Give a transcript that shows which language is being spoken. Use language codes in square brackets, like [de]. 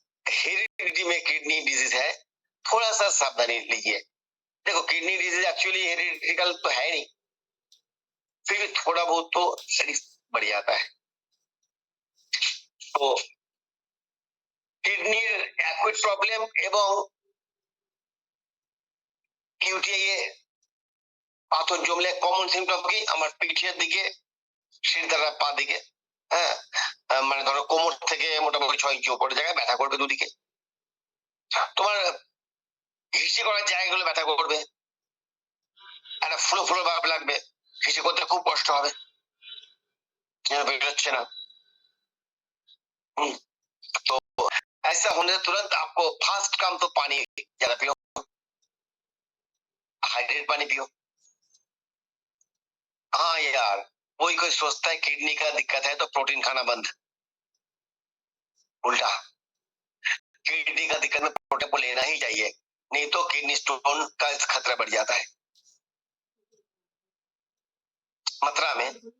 [hi] Heredity में kidney disease है, थोड़ा सा सावधानी लीजिए। देखो किडनी डिजीज एक्चुअली हेरिडिटिकल तो है नहीं, फिर भी थोड़ा बहुत तो रिस्क बढ़ जाता है। [bn] तो কিডনির অ্যাকুইট প্রবলেম এবং ইউটিআই এ পাথর জমলে কমন সিমটম কি? আমার পিঠের দিকে, শিরদাঁড়ার পা দিকে, হ্যাঁ, মানে ধরো কোমর থেকে মোটামুটি 6 ইঞ্চি উপরে জায়গায় ব্যথা করবে দুদিকে। তোমার হিসি করার জায়গাগুলো ব্যথা করবে, একটা ফুলো ফুলো ভাব লাগবে, হিসি করতে খুব কষ্ট হবে, বেরোচ্ছে না। [hi] तो ऐसा होने से तुरंत आपको फर्स्ट काम तो पानी ज्यादा पियो, हाइड्रेट पानी पियो। हाँ यार, कोई सोचता है किडनी का दिक्कत है तो प्रोटीन खाना बंद, उल्टा किडनी का दिक्कत में प्रोटीन को लेना ही चाहिए, नहीं तो किडनी स्टोन का खतरा बढ़ जाता है मात्रा में।